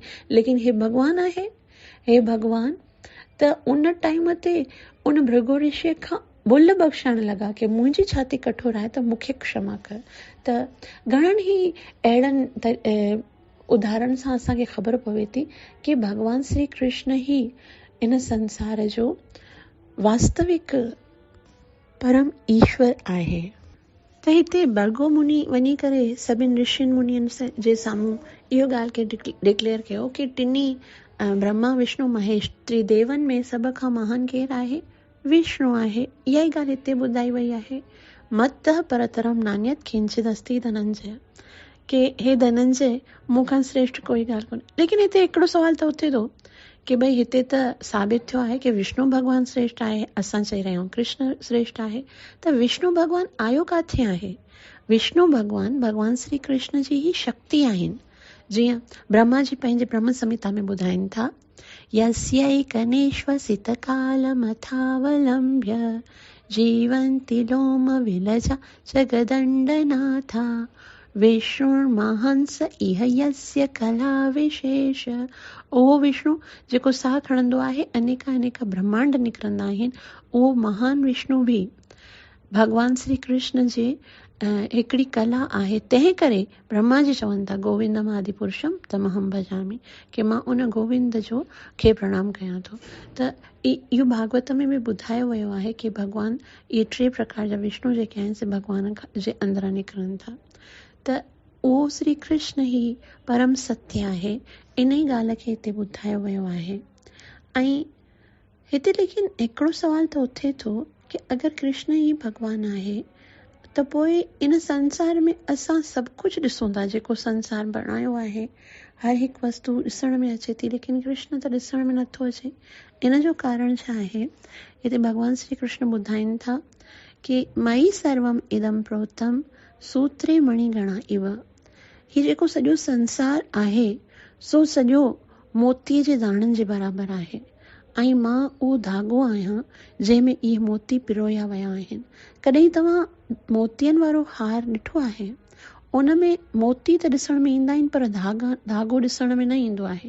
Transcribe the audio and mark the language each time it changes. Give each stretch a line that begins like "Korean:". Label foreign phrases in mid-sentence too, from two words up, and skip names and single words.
Sindhi: लेकिन हे भॻवानु आहे, हे भॻवानु त उन टाइम ते उन भृगु ऋषि खां भुल बख़्शण लॻा कि मुंहिंजी छाती कठोर आहे त मूंखे क्षमा कर। त घणनि ई अहिड़नि उदाहरण सां असांखे ख़बर पवे थी कि भॻवान श्री कृष्ण ई इन संसार जो वास्तविक परम ईश्वर आहे। त हिते भृगु मुनि वञी करे सभिनि ऋषियुनि मुनियुनि जे साम्हूं इहो ॻाल्हि खे डिक्लेयर कयो कि टिनी ब्रह्मा विष्णु महेश त्रिदेवन में सभ खां महान केरु आहे? विष्णु आहे। इहा ई ॻाल्हि हिते ॿुधाई वई आहे।
Sanskrit: मत्तः परतरम नान्यत् किंचिदस्ति धनंजय।
Sindhi: कि हे धनंजय मूंखां श्रेष्ठ कोई ॻाल्हि कोन्हे। लेकिन हिते हिकिड़ो सुवाल त उथे थो कि भई हिते त साबित थियो आहे कि विष्णु भॻवानु श्रेष्ठ आहे, असां चई रहिया आहियूं कृष्ण श्रेष्ठ आहे, त विष्णु भॻवानु आयो काथे आहे? विष्णु भॻवानु भॻवानु श्री कृष्ण जी ही शक्ति आहिनि। जीअं ब्रह्मा जी पंहिंजे ब्रह्म संहिता में ॿुधाइनि था,
Sanskrit: यस्यैकनेश्वसित कालमथावलम्ब्य जीवन्ति लोम विलजा जगदण्डनाथा विष्णुर्महंस इह यस्य कला विशेष।
Sindhi: उहो विष्णु जेको साह खणंदो आहे, अनेका अनेका ब्रह्मांड निकिरंदा आहिनि, उहो महान विष्णु बि भॻवान श्री कृष्ण जे हिकिड़ी कला आहे। तंहिं करे ब्रह्मा जी चवनि था
Sanskrit: गोविंदम आदि पुरुषम तमहम भजामि,
Sindhi: कि मां उन गोविंद जो खे प्रणाम कयां थो। त इहो भागवत में बि ॿुधायो वियो आहे कि भॻवान इहे 3 प्रकार जा विष्णु जेके आहिनि से भॻवान जे अंदरां निकिरनि था। त उहो श्री कृष्ण ई परम सत्य आहे, इन ई ॻाल्हि खे हिते ॿुधायो वियो आहे। ऐं हिते लेकिन हिकिड़ो सुवाल त उथे थो कि अगरि कृष्ण ई भॻवानु आहे त पोइ इन संसार में असां सभु कुझु ॾिसूं था, जेको संसार बणायो आहे, हर हिकु वस्तु ॾिसण में अचे थी, लेकिन कृष्ण त ॾिसण में नथो अचे। इन जो कारण छा आहे? हिते भॻवान श्री कृष्ण ॿुधाइनि था कि
Sanskrit: मयि सर्वम इदम प्रोतम सूत्रे मणिगणा इव।
Sindhi: ही जेको सॼो संसार आहे सो सॼो मोतीअ जे दाणनि जे बराबरि आहे, ऐं मां उहो धाॻो आहियां जंहिंमें इहे मोती पिरोया विया आहिनि। कॾहिं तव्हां मोतियनि वारो हार ॾिठो आहे? उन में मोती त ॾिसण में ईंदा आहिनि, पर धाॻो ॾिसण में न ईंदो आहे।